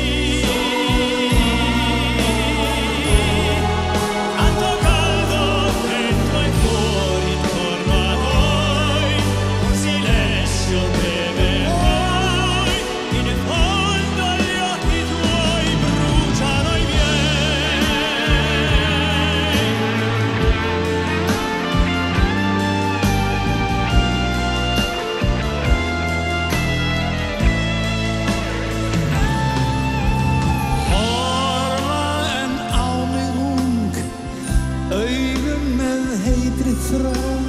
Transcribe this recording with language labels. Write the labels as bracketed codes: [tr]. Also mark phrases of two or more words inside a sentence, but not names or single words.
[it] tanto caldo dentro e fuori intorno a noi, un silenzio breve poi, in fondo gli occhi tuoi bruciano i miei. [is] Horfa en á mig ung, augun með heitri þrá.